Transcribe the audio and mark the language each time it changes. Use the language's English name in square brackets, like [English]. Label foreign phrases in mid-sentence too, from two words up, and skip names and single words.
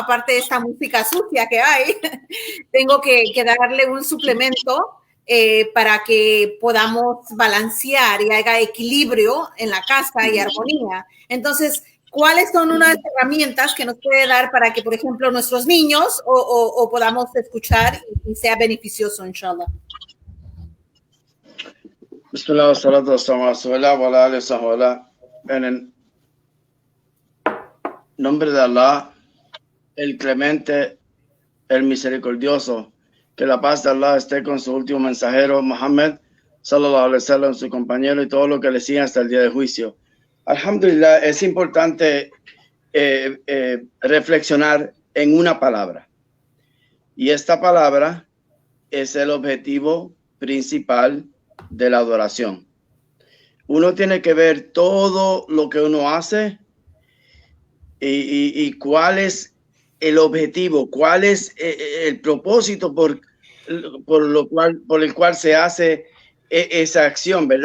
[Spanish] Aparte de esta música sucia que hay, tengo que darle un suplemento para que podamos balancear y haya equilibrio en la casa y armonía. Entonces, ¿cuáles son unas herramientas que nos puede dar para que, por ejemplo, nuestros niños o podamos escuchar y sea beneficioso, inshallah? [Arabic] بسم الله، الصلاة والسلام [Spanish] en el nombre de Allah, el clemente, el misericordioso, que la paz de Allah esté con su último mensajero, Muhammad, [Arabic] صلى الله عليه وسلم, [Spanish] su compañero y todo lo que le sigan hasta el día de juicio. Alhamdulillah, es importante reflexionar en una palabra. Y esta palabra es el objetivo principal de la adoración. Uno tiene que ver todo lo que uno hace y cuál es el objetivo, cuál es el propósito por el cual se hace esa acción, ¿verdad?